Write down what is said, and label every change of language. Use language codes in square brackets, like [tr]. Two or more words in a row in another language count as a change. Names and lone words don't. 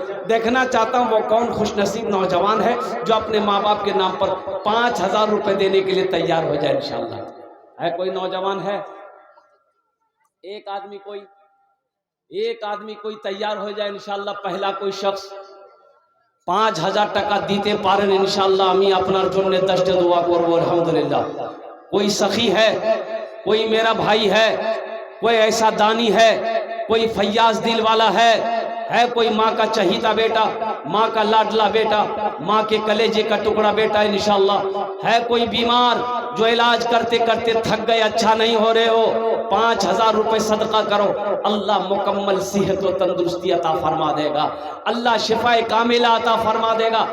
[ur] دیکھنا چاہتا ہوں وہ کون خوش نصیب نوجوان ہے جو اپنے ماں باپ کے نام پر 5000 روپے دینے کے لیے تیار ہو جائے انشاءاللہ. ہے کوئی نوجوان ہے؟ ایک آدمی کوئی تیار ہو جائے انشاءاللہ. پہلا کوئی شخص [bn] 5000 টাকা দিতে পারেন ইনশাআল্লাহ, আমি আপনার জন্য 10টা দোয়া করব আলহামদুলিল্লাহ. [ur] کوئی سخی ہے، کوئی میرا بھائی ہے، کوئی ایسا دانی ہے، کوئی فیاض دل والا ہے کوئی ماں کا چہیتا بیٹا، ماں کا لاڈلا بیٹا، ماں کے کلیجے کا ٹکڑا بیٹا انشاءاللہ. ہے کوئی بیمار، جو علاج کرتے کرتے تھک گئے، اچھا نہیں ہو رہے ہو، 5000 روپے صدقہ کرو، اللہ مکمل صحت و تندرستی عطا فرما دے گا، اللہ شفاء کاملہ عطا فرما دے گا۔